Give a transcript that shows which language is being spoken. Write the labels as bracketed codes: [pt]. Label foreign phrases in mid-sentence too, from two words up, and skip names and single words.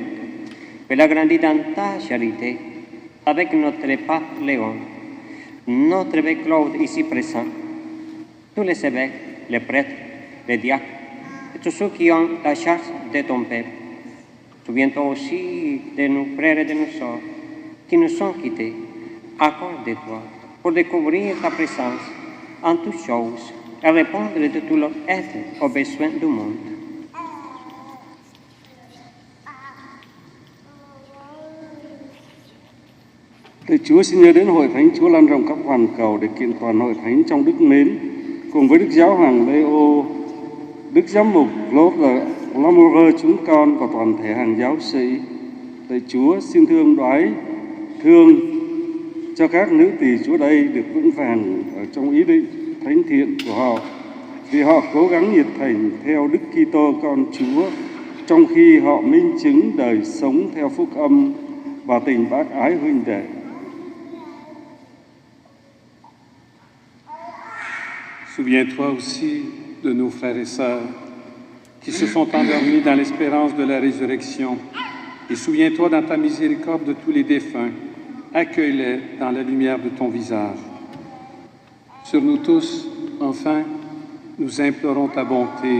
[fr] Fais-la grandir dans ta charité avec notre pape Léon, notre évêque Claude ici présent, tous les évêques, les prêtres, les diacres et tous ceux qui ont la charge de ton peuple. Souviens-toi aussi de nos frères et de nos sœurs qui nous sont quittés. Accorde-toi pour découvrir ta présence en toutes choses et répondre de tout leur être aux besoins du monde. [vi] Thầy Chúa xin nhớ đến Hội Thánh Chúa lan rộng khắp hoàn cầu để kiện toàn Hội Thánh trong đức mến, cùng với Đức Giáo hoàng Leo, Đức Giám mục Claude Lamoureux chúng con và toàn thể hàng giáo sĩ. Thầy Chúa xin thương đoái thương cho các nữ tỳ Chúa đây được vững vàng ở trong ý định thánh thiện của họ, vì họ cố gắng nhiệt thành theo Đức Kitô con Chúa, trong khi họ minh chứng đời sống theo phúc âm và tình bác ái huynh đệ. [fr] Souviens-toi aussi de nos frères et sœurs qui se sont endormis dans l'espérance de la résurrection. Et souviens-toi dans ta miséricorde de tous les défunts. Accueille-les dans la lumière de ton visage. Sur nous tous, enfin, nous implorons ta bonté.